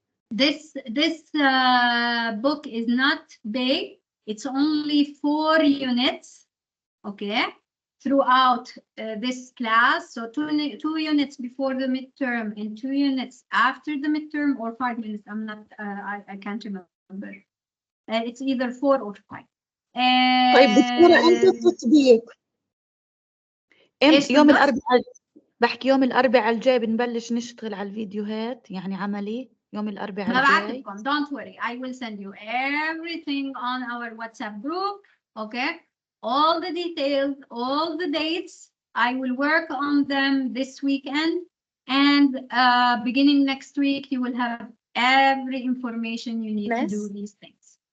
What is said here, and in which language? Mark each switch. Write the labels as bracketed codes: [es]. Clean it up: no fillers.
[en] This book is not big. It's only 4 units, okay, throughout this class. So 2 units before the midterm and 2 units after the midterm, or 5 minutes. I'm not, I can't remember. It's either 4 or 5. [ar] طيب دكتورة امتى التطبيق؟ يوم الأربعاء، بحكي يوم الأربعاء الجاي بنبلش نشتغل على الفيديوهات، يعني عملي يوم الأربعاء الجاي. [en] Don't worry, I will send you everything on our WhatsApp group, okay? All the details, all the dates. I will work on them this weekend, and beginning next week, you will have every information you need to do these things.